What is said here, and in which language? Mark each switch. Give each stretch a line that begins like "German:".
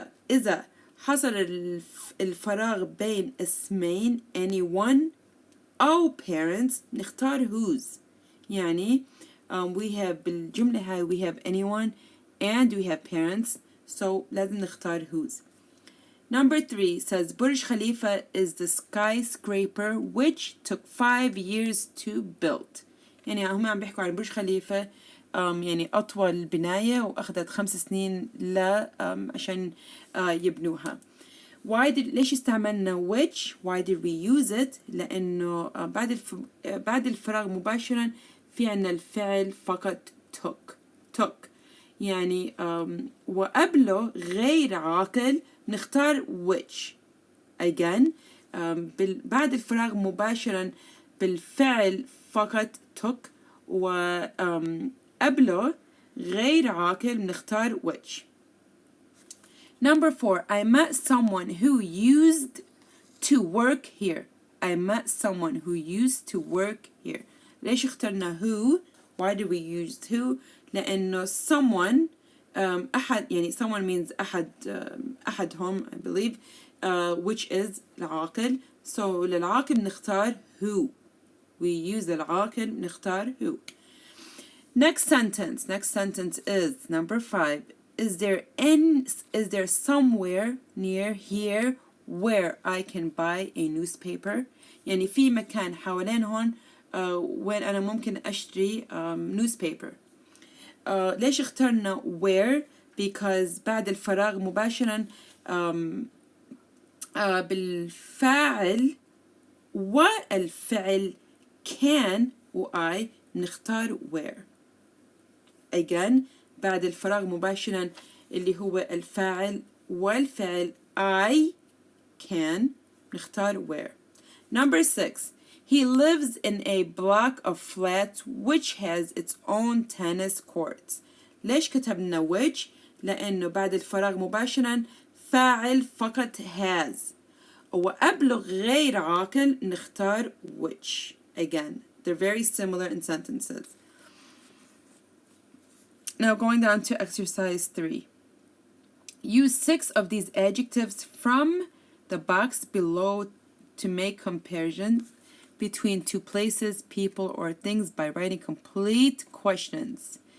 Arabic: إذا حصل الفراغ بين اسمين anyone أو parents نختار whose. يعني
English: we have
Arabic: بالجملة هاي
English: we have anyone and we have parents, so
Arabic: لازم نختار
English: whose. Number 3 says Burj Khalifa is the skyscraper which took 5 years to build.
Arabic: يعني هم عم بيحكوا عن برج خليفة يعني أطول بناية وأخذت 5 سنين عشان يبنوها. ليش استعملنا which?
English: Why did we use it?
Arabic: لأنه بعد الفراغ مباشرا في عنا الفعل فقط took يعني وقبله غير عاقل نختار which. again بعد الفراغ مباشرا بالفعل فقط took وقبله غير عاقل نختار which.
English: Number 4, I met someone who used to work here. I met someone who used to work here.
Arabic: ليش اخترنا who?
English: Why do we use who?
Arabic: لأنه
English: someone
Arabic: أحد يعني
English: someone means
Arabic: أحدهم
English: I believe which is
Arabic: العاقل.
English: So
Arabic: للعاقل نختار
English: who. We use
Arabic: العاقل نختار
English: who. Next sentence is number 5. Is there somewhere near here where I can buy a newspaper?
Arabic: يعني في مكان حوالين هون وين أنا ممكن أشتري newspaper. ليش اخترنا where?
English: Because
Arabic: بعد الفراغ مباشرا بالفاعل والفعل can و I نختار where. Again بعد الفراغ مباشرا اللي هو الفاعل والفعل I can نختار where.
English: Number 6. He lives in a block of flats which has its own tennis courts.
Arabic: ليش كتبنا which؟ لأنه بعد الفراغ مباشرا فاعل فقط has وقبله غير عاقل نختار which.
English: Again, they're very similar in sentences. Now going down to exercise 3. Use 6 of these adjectives from the box below to make comparisons between 2 places, people, or things by writing complete questions.